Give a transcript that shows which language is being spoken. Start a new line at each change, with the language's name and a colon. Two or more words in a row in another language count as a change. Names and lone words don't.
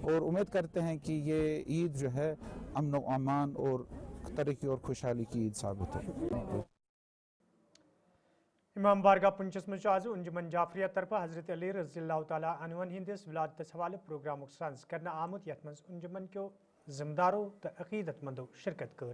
Hindi: और उम्मीद करते हैं कि ये ईद जो है अमन व अमान और तरक्की और खुशहाली की ईद साबित हो।
Kashmiri: इमाम बारगाह पुंचस मज आज अंजुमन जाफरिया तरफ हजरत अली रज़ी अल्लाह तआला अन्हुन हिंदिस विलादत हवाले प्रोग्राम संस करना आमुत यथ मज अंजुमन के जिम्मेदारों तो अकीदतमंदों शिरकत कर।